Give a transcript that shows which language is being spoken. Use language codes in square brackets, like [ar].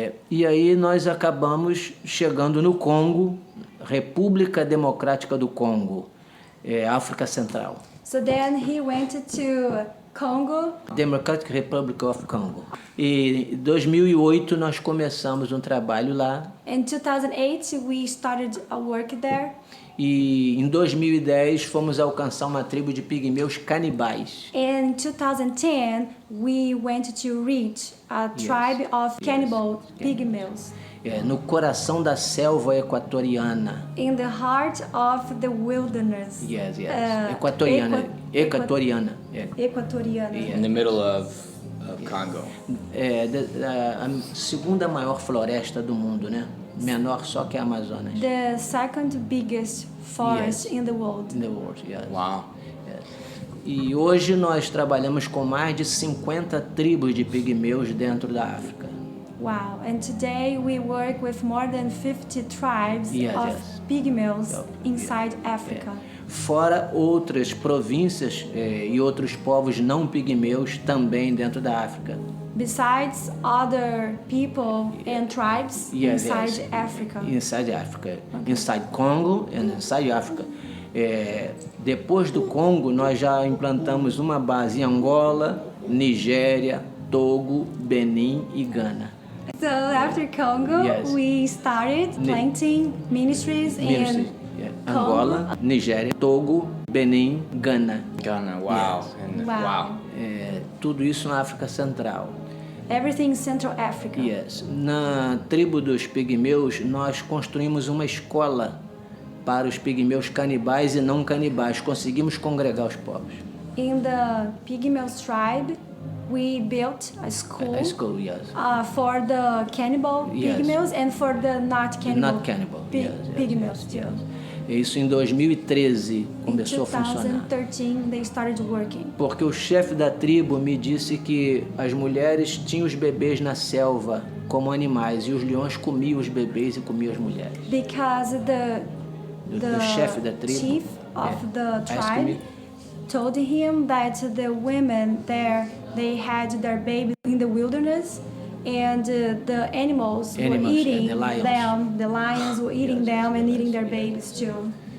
[pt] E aí nós acabamos chegando no Congo, República Democrática do Congo, África Central. [en] So then he went to Congo. Democratic Republic of Congo. [pt] E em 2008 nós começamos um trabalho lá. [en] In 2008, we started a work there. [pt] E em 2010 fomos alcançar uma tribo de pigmeus canibais. [en] In 2010, we went to reach a tribe of cannibal pygmies [pt] No coração da selva equatoriana. [en] in the heart of the wilderness. [pt] Equatoriana. Equatoriana. Equatoriana. [en] In the middle of Congo. [pt] A segunda maior floresta do mundo, né? Menor só que a Amazonas. [en] The second biggest forest in the world. In the world, yes. Wow. [pt] E hoje nós trabalhamos com mais de 50 tribos de pigmeus dentro da África. [en] Wow. And today we work with more than 50 tribes Yes, of yes. pygmies inside Africa. [pt] Fora outras províncias e outros povos não pigmeus também dentro da África. [en] Besides other people and tribes inside Africa. Inside Africa. Inside Congo and inside Africa. [pt] Depois do Congo, nós já implantamos uma base em Angola, Nigéria, Togo, Benin e Gana. [en] So after Congo, we started planting ministries in Angola, Nigéria, Togo, Benin, Gana. Ghana, wow. And, wow. [pt] Tudo isso na África Central. [en] Everything in Central Africa. [pt] Na tribo dos pigmeus, nós construímos uma escola para os pigmeus canibais e não canibais. Conseguimos congregar os povos. [en] In the Pygmeus tribe, we built a school, for the cannibal pygmeus and for the not cannibal, pygmeus too. [pt] Isso em 2013 começou a funcionar. [en] In 2013 they started working. [pt] Porque o chefe da tribo me disse que as mulheres tinham os bebês na selva como animais e os leões comiam os bebês e comiam as mulheres. [en] Because the [pt] chefe da tribo, [en] chief of the tribe told him that the women there, they had their babies in the wilderness, and the animals were eating them. The lions were eating them and eating their babies too.